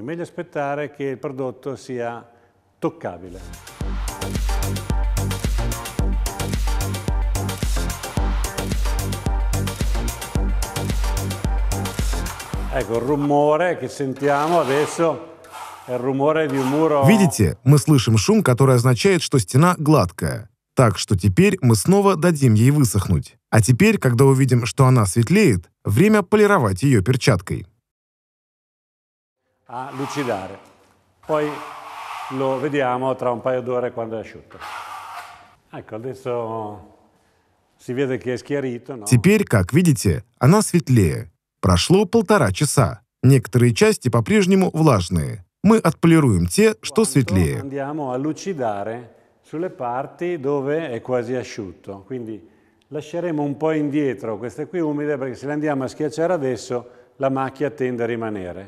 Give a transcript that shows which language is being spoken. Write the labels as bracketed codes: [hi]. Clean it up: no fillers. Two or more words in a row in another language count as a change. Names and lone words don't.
[it] Meglio aspettare che il prodotto sia toccabile. Ecco il rumore che sentiamo adesso è il rumore di un muro. [ru] Видите, мы слышим шум, который означает, что стена гладкая. Так что теперь мы снова дадим ей высохнуть. А теперь, когда увидим, что она светлеет, время полировать ее перчаткой. [it] A lucidare. Poi lo vediamo tra un paio d'ore quando è asciutto. Ecco, adesso si vede che è schiarito, no? [ru] Теперь, как видите, она светлее. Прошло 1,5 часа. Некоторые части по-прежнему влажные. Мы отполируем те, что светлее. [it] Andiamo a lucidare sulle parti dove è quasi asciutto, quindi lasceremo un po' indietro queste qui umide perché se le andiamo a schiacciare adesso la macchia tende a rimanere.